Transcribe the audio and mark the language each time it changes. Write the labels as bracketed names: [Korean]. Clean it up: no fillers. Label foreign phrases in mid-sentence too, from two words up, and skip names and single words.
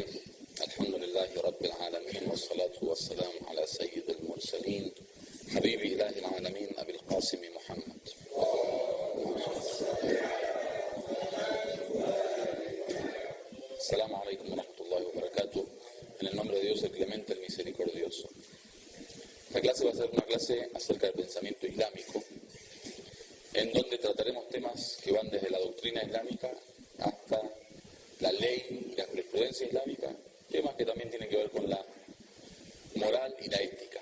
[Arabic] الحمد لله رب العالمين، والصلاة والسلام على سيد المرسلين حبيب إله العالمين أبي القاسم محمد. السلام عليكم ورحمة الله وبركاته. [Spanish] En el nombre de Dios, el clemente, el misericordioso. Esta clase va a ser una clase acerca del pensamiento islámico, en donde trataremos temas que van desde la doctrina islámica hasta la ley y la jurisprudencia islámica, temas que también tienen que ver con la moral y la ética.